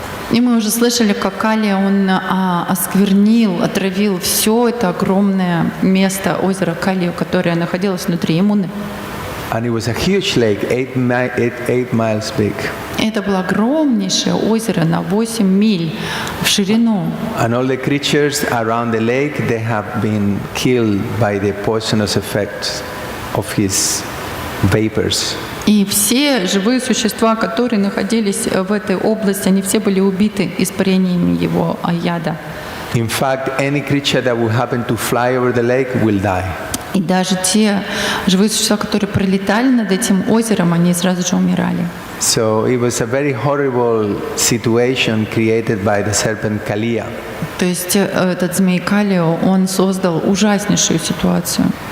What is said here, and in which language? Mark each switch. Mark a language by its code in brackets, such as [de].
[ru] И мы уже слышали, как Калия, он осквернил, отравил все это огромное место, озеро Калию, которое находилось внутри Ямуны. [en] And it was a huge lake, 8 miles big. [ru] Это было огромнейшее озеро на 8 миль в ширину. [en] And all the creatures around the lake, they have been killed by the poisonous effects of his vapors. [ru] И все живые существа, которые находились в этой области, они все были убиты испарениями его яда. [en] In fact, any creature that will happen to fly over the lake will die. [ru] И даже те живые существа, которые пролетали над этим озером, они сразу же умирали. [en] So it was a very horrible situation created by the serpent Kaliya. [ru] То есть этот змей Калио, он создал ужаснейшую ситуацию.